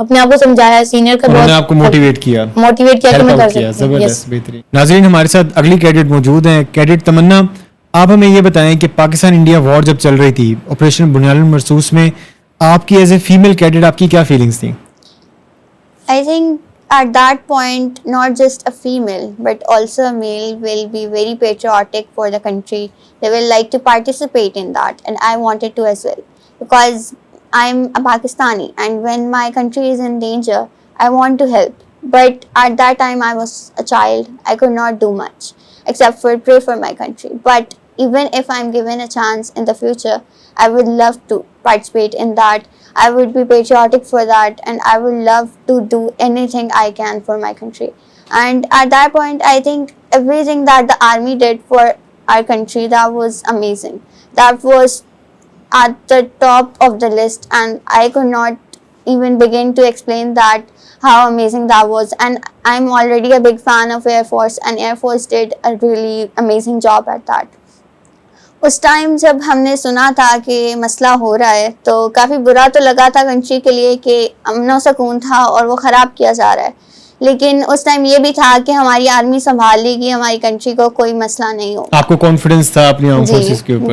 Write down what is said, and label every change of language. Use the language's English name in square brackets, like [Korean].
[Hindi] अपने आप को समझाया, सीनियर का उन्होंने आपको मोटिवेट किया कि मैं कर सकती हूँ. जबरदस्त, बेहतरीन. नाज़रीन, हमारे साथ अगली कैडेट मौजूद हैं, कैडेट तमन्ना. आप हमें ये बताएं कि पाकिस्तान इंडिया वॉर जब चल रही थी, ऑपरेशन बुनियानुल मरसूस में आपकी एज ए फीमेल कैडेट आपकी क्या फीलिंग्स थी? [English] I think at that point, not just a female, but also a male will be very patriotic for the country. They will like to participate in that, and I wanted to as well. Because I'm a Pakistani, and when my country is in danger, I want to help. But at that time, I was a child. I could not do much, except for pray for my country. But even if I'm given a chance in the future, I would love to participate in that. I would be patriotic for that, and I would love to do anything I can for my country. And at that point, I think everything that the army did for our country, that was amazing. That was at the top of the list, and I could not even begin to explain that how amazing that was. And I'm already a big fan of Air Force, and Air Force did a really amazing job at that. [Hindi] उस time जब हमने सुना था कि मसला हो रहा है तो काफ़ी बुरा तो लगा था कंट्री के लिए कि अमन सुकून था और वो ख़राब किया जा रहा है, लेकिन उस टाइम ये भी था कि हमारी आर्मी संभाल लेगी, हमारी कंट्री को कोई मसला नहीं होगा. आपको कॉन्फिडेंस था अपनी आर्म फोर्सेस के ऊपर?